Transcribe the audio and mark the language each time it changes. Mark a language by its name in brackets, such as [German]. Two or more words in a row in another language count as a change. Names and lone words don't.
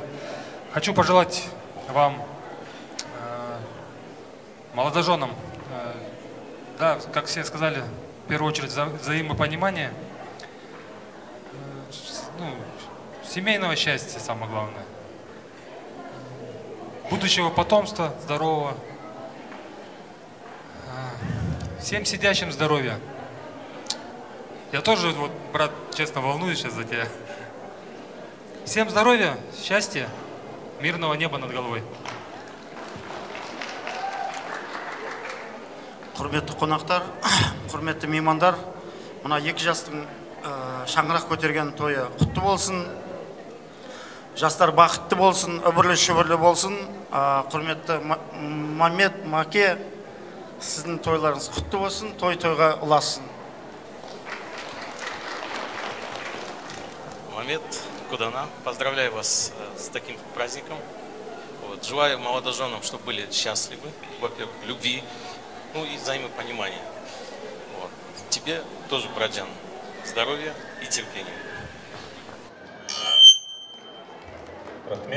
[Russian] Хочу пожелать вам, молодоженам, да, как все сказали, в первую очередь взаимопонимание, семейного счастья самое главное, будущего потомства здорового, всем сидящим здоровья. Я тоже, вот, брат, честно волнуюсь сейчас за тебя. Всем здоровья, счастья, мирного неба над головой. [Kazakh] Құрметті қонақтар, құрметті меймандар, мына екі жастың шаңырақ көтерген тойы құтты болсын, жастар бақытты болсын, үбірлі шүбірлі болсын. Құрметті Мамед, Маке, сіздің тойларыңыз құтты болсын, той-тойға ұласын. Мамед, Кудана, [Russian] поздравляю вас с таким праздником. Желаю молодоженам, чтобы были счастливы, во-первых, любви, и взаимопонимание. Тебе тоже, братьян, здоровья и терпения. [Kazakh] Рахмет.